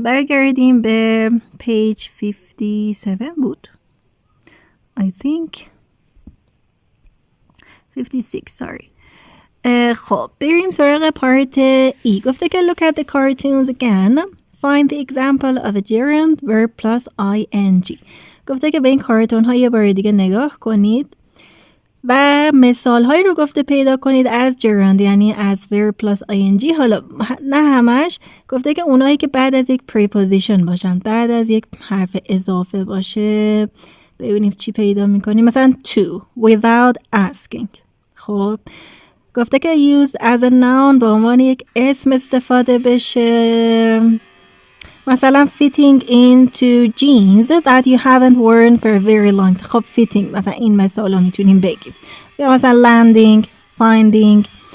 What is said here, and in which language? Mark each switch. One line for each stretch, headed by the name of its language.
Persian: برگردیم به page 57 بود
English: I think 56 sorry.
Persian: خب بریم سراغ پارت ای. گفته که look at the cartoons again, find the example of a gerund verb plus ing. گفته که به این کارتون ها یه بار دیگه نگاه کنید و مثال هایی رو گفته پیدا کنید از gerund، یعنی از verb plus ing. حالا نه همش، گفته که اونایی که بعد از یک preposition باشن، بعد از یک حرف اضافه باشه. ببینیم چی پیدا میکنیم.
English: مثلا to without asking.
Persian: خب گفته که
English: used as a noun
Persian: به عنوان یک اسم استفاده بشه.
English: مثلا fitting into jeans that you haven't worn for a very long time.
Persian: خب fitting مثلا این مثال رو میتونیم بگیم. یا مثلا landing, finding.